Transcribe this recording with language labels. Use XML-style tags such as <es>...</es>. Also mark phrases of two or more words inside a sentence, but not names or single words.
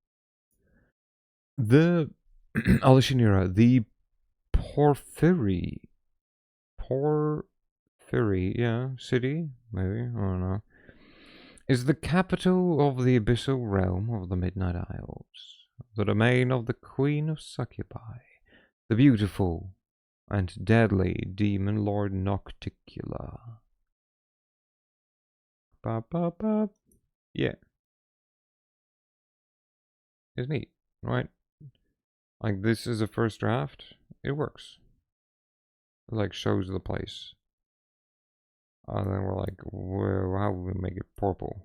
<en>The Alishinira, the Porphyry, yeah, city, maybe, I don't know, is the capital of the abyssal realm of the Midnight Isles, the domain of the Queen of Succubi, the beautiful and deadly demon lord Nocticula. Ba ba ba. Yeah. It's neat, right? Like, this is a first draft. It works. It, like, shows the place. And then we're like, well, how will we make it purple?</en>